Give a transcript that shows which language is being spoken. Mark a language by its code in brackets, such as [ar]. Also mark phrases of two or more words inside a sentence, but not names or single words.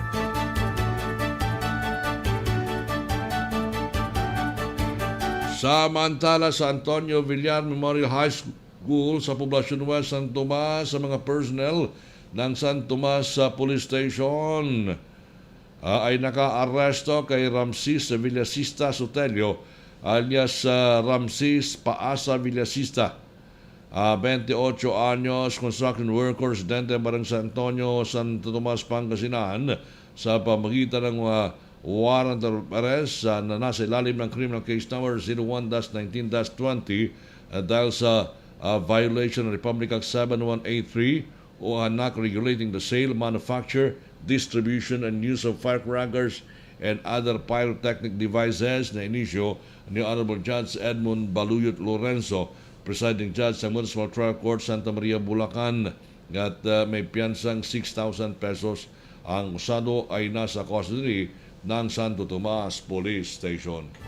[tl] Samantala sa Antonio Villar Memorial High School sa Poblacion West, San Tomas, sa mga personnel ng San Tomas Police Station ay naka-aresto kay Ramses Villasista Sotelio alias Ramses Paasa Villasista, 28 anyos, [en] construction worker, [tl] residente ng Barangay San Antonio, Santo Tomas, Pangasinan, sa pamagitan ng [en] warrant of arrest [tl] na nasa ilalim ng [en] criminal case number [tl] 01-19-20 dahil sa violation ng Republic Act 7183 o anak [en] regulating the sale, manufacture, distribution, and use of firecrackers and other pyrotechnic devices [tl] na inisyo ni Honorable Judge Edmund Baluyot Lorenzo, [en] Presiding Judge [tl] sa Municipal Trial Court Santa Maria, Bulacan, at may piyansang 6,000 pesos. Ang usado ay nasa custody ng Santo Tomas Police Station.